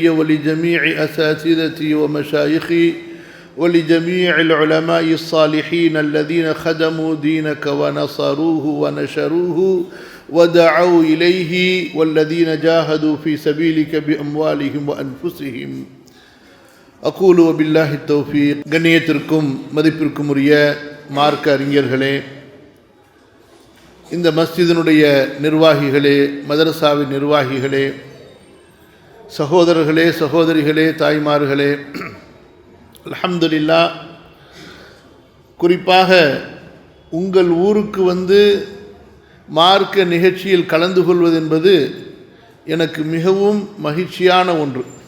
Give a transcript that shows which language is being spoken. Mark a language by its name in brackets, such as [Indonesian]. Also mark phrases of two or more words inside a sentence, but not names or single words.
[Arabic] ولجميع أساتذتي ومشايخي ولجميع العلماء الصالحين الذين خدموا دينك ونصروه ونشروه ودعوا إليه والذين جاهدوا في سبيلك بأموالهم وأنفسهم أقول وبالله التوفيق [Tamil] கண்ணியத்திற்கும் மதிப்பிற்கும் உரிய மார்க்க அறிஞர்களே, இந்த மஸ்ஜிதினுடைய நிர்வாகிகளே, மதரசாவின் நிர்வாகிகளே, சகோதரர்களே, சகோதரிகளே, தாய்மார்களே, அல்ஹம்துலில்லாஹ், குறிப்பாக உங்கள் ஊருக்கு வந்து மார்க்க நிகழ்ச்சியில் கலந்து கொள்வது என்பது எனக்கு மிகவும் மகிழ்ச்சியான ஒன்று.